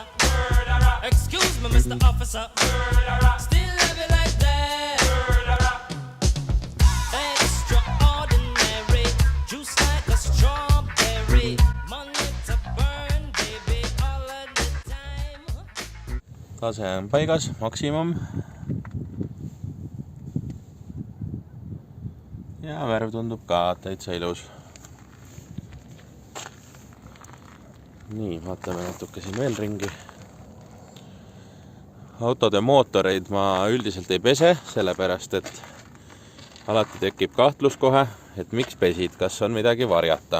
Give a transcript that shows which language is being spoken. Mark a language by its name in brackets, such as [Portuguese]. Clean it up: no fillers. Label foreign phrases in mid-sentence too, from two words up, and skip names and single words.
[English] Excuse me, Mr. Officer. Still have it like that. Extraordinary. Juice like a strawberry. Money to burn, baby, all of the time. [Estonian] Tase on paigas, maksimum. Ja värv tundub ka täitsa ilus. Nii, vaatame natuke siin veel ringi. Autode mootoreid ma üldiselt ei pese, sellepärast et alati tekib kahtlus kohe, et miks pesid, kas on midagi varjata.